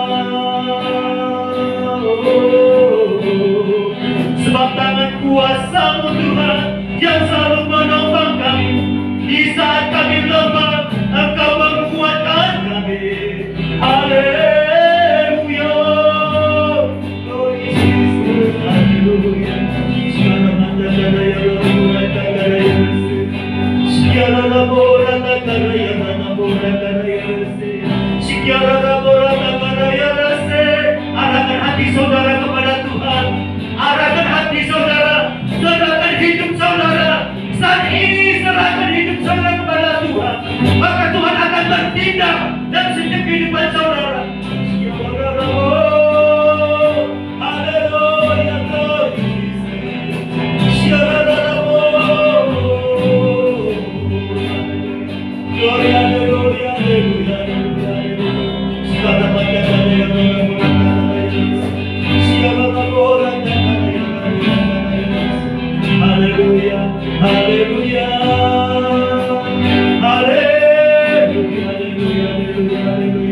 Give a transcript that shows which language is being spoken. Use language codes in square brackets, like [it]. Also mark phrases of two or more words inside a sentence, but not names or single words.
[id] Sebab tangan kuasa-Mu Tuhan yang selalu menopang kami di saat kami lemah, Engkau menguatkan kami. Haleluya. [en] Glory Jesus. [id] Haleluya. Sekarang beraya. Sekiara labora takaraya manabora karaya rase. Sekiara labora takaraya rase. Arahkan hati saudara kepada Tuhan. Arahkan hati saudara. Serahkan hidup saudara. Saat ini serahkan hidup saudara kepada Tuhan. Maka Tuhan akan bertindak dalam setiap kehidupan saudara. Sekiara labora. Haleluya. Sekiara labora. Gloria, gloria, aleluya, aleluya, aleluya. Segala macam yang haleluya, haleluya, haleluya, haleluya, haleluya, haleluya.